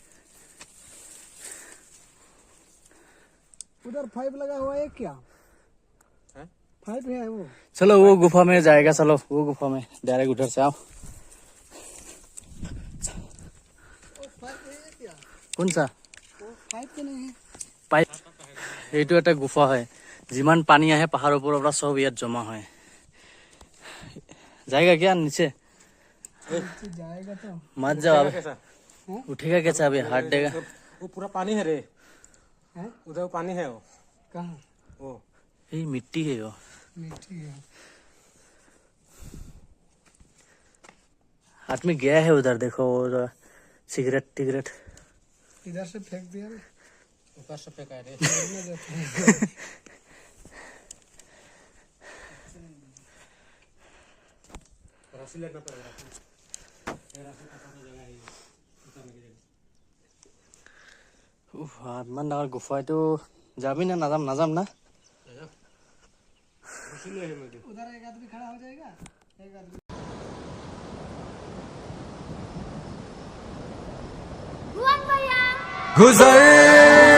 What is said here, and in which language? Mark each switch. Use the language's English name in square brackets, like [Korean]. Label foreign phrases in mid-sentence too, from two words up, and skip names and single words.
[Hindi] उधर पाइप लगा हुआ है क्या? पाइप है वो। चलो वो गुफा में जाएगा, चलो वो गुफा में डायरेक्ट उधर से आओ। कौन सा पाइप तो नहीं है। [Assamese] পাইপ? এইটো এটা গুফা হয়, যিমান পানী আহে পাহাৰৰ ওপৰৰ পৰা সব ইয়াত জমা হয়। [Hindi] जाएगा क्या नीचे? जाएगा तो मत जाओ अभी। उठेगा कैसा अभी? हाथ देगा। वो पूरा पानी है रे, है? उधर पानी है वो। कहाँ? वो ये मिट्टी है वो। मिट्टी है। हाथ में गया है उधर, देखो वो सिगरेट टिगरेट। इधर से फेंक दिया रे। ऊपर से फेंका है रे। रस्सी लगना पड़ेगा। [Assamese] ইমান ডাঙৰ গুফা, এইটো যাবি না? নাযাম না। [Hindi] उधर एक आदमी खड़ा हो जाएगा, एक आदमी गुजर